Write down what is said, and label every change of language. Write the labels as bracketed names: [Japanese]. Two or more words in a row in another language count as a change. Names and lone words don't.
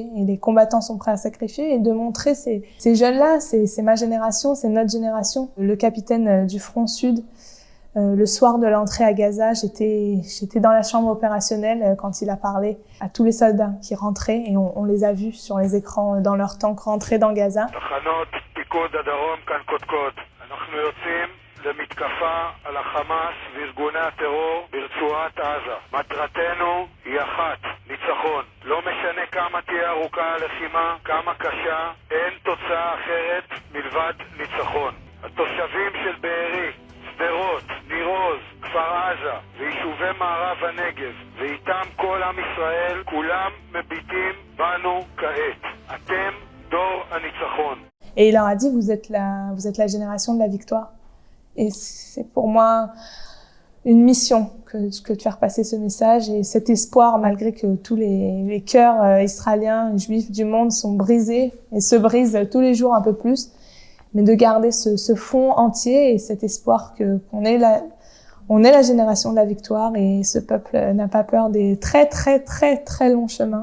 [French] Et les combattants sont prêts à sacrifier. Et de montrer ces jeunes-là, c'est ma génération, c'est notre génération. Le capitaine du front sud, le soir de l'entrée à Gaza, j'étais dans la chambre opérationnelle quand il a parlé à tous les soldats qui rentraient. Et on les a vus sur les écrans dans leur tank rentrer dans Gaza. [Hebrew] למתקפה על החמאס וארגוני הטרור ברצועת עזה. מטרתנו היא אחת, ניצחון. לא משנה כמה תהיה ארוכה הלחימה, כמה קשה, אין תוצאה אחרת מלבד ניצחון. התושבים של בארי, שדרות, ניר עוז, כפר עזה ויישובי מערב הנגב ואיתם כל עם ישראל, כולם מביטים בנו כעת. אתם דור הניצחון. [French] Et il leur a dit, vous êtes la génération de la victoire. Et c'est pour moi une mission que de faire passer ce message et cet espoir, malgré que tous les cœurs israéliens et juifs du monde sont brisés et se brisent tous les jours un peu plus, mais de garder ce fond entier et cet espoir qu'on est la génération de la victoire et ce peuple n'a pas peur des très très très très longs chemins.